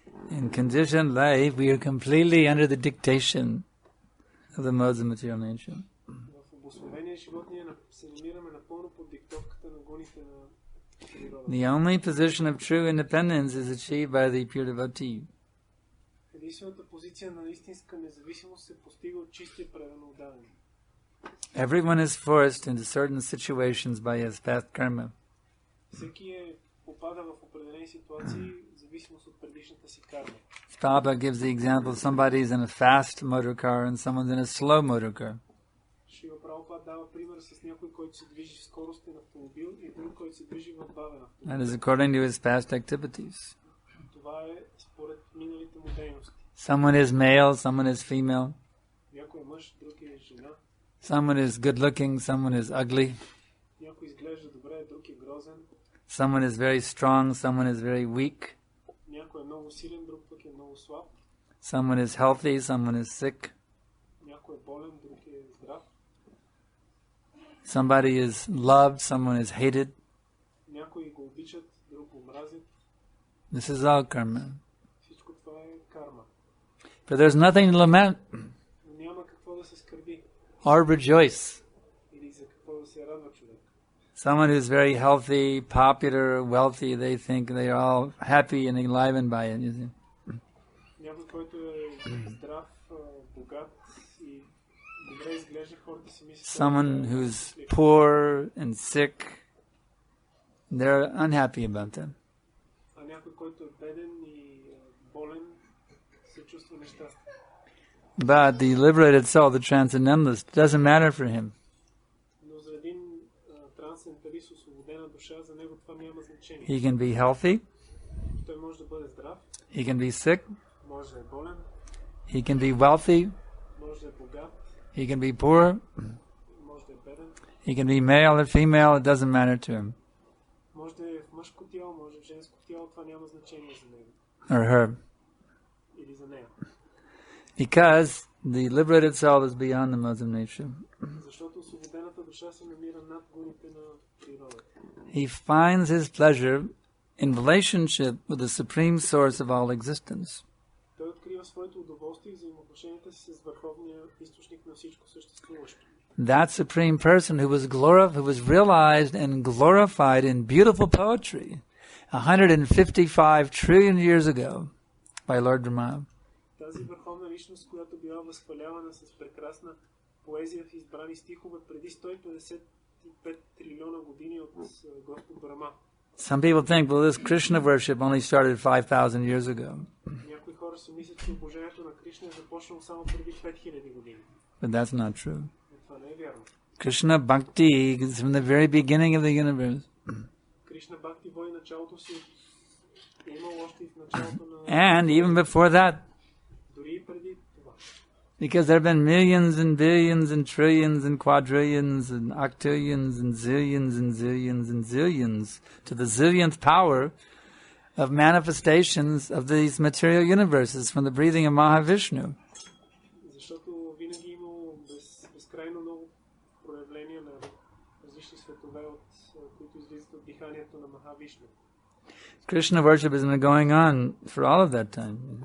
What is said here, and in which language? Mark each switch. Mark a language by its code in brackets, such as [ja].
[en] In conditioned life, we are completely under the dictation of the modes of material nature. [bg] В обусловения живот ние се намираме напълно под диктовката на гоните на природата. [en] The only position of true independence is achieved by the pure devotee. [bg] Единствената позиция на истинска независимост се постига от чистия правилно отдаден. [en] Everyone is forced into certain situations by his past karma. [bg] Всеки попада в определени ситуации в зависимост от предишната си карма. [en] Prabhupada gives the example, somebody's in a fast motor car and someone's in a slow motor car. [bg] Шрила Прабхупада дава пример с някой, който се движи в скоростен автомобил и друг, който се движи в бавен автомобил. [en] That is according to his past activities. [bg] Това е според миналите му дейности. [en] Someone is male, someone is female. [bg] Някой е мъж, друг е жена. [en] Someone is good looking, someone is ugly. [bg] Някой изглежда добре, друг е грозен. [en] Someone is very strong, someone is very weak. [bg] Някой е много силен, друг пък е много слаб. [en] Someone is healthy, someone is sick. [bg] Някой е болен, друг е здрав. [en] Somebody is loved, someone is hated. [bg] Някои го обичат, друг го мразят. [en] This is all karma. [bg] Всичко това е карма. [en] But there's nothing to lament [bg] Но няма какво да се скърби [en] or rejoice. [bg] или за какво да се радва човек. [en] Someone who's very healthy, popular, wealthy, they think they are all happy and enlivened by it. You see? [bg] Някой, който е здрав, богат и добре изглежда, хората си мислят. [en] Someone who's poor and sick, they're unhappy about that. [bg] А някой, който е беден и болен, се чувства нещастен. [en] But the liberated soul, the transcendentalist, doesn't matter for him. [bg] Но за един трансценденталист, освободена душа, за него това няма значение. [en] He can be healthy, [bg] Той може да бъде здрав, [en] he can be sick, [bg] може да е болен, [en] he can be wealthy, [bg] може да е богат, [en] he can be poor, [bg] може да е беден, [en] he can be male or female, it doesn't matter to him [bg] може да е в мъжко тяло, може в женско тяло, това няма значение за него [en] or her. [bg] или за нея. [en] Because the liberated soul is beyond the modes of nature. [bg] Защото освободената душа се намира над гоните на природата. [en] He finds his pleasure in relationship with the supreme source of all existence. [bg] Той открива своето удоволствие и взаимоотношенията си с върховния източник на всичко съществуващо. [en] That supreme person who was realized and glorified in beautiful poetry 155 trillion years ago by Lord Brahma. [bg] Тази върховна личност, която била възхвалявана с прекрасна поезия в избрани стихове преди 155 трилиона години от Господ Брахма. [en] Some people think, well, this Krishna worship only started 5,000 years ago. [bg] Някои хора си мислят, че обожението на Кришна е започнало само преди 5000 години. [en] But that's not true. [bg] Но това не е вярно. [en] Krishna Bhakti is from the very beginning of the universe. [bg] Кришна Бхакти води началото си е имало още и в началото на... [en] And even before that. [bg] Дори и преди това. [en] Because there have been millions and billions and trillions and quadrillions and octillions and zillions and zillions and zillions to the zillionth power of manifestations of these material universes from the breathing of Mahavishnu. [bg] Защото винаги имало безкрайно много проявления на различни светове, които излизат от диханието на Махавишну. [en] Krishna worship has been going on for all of that time.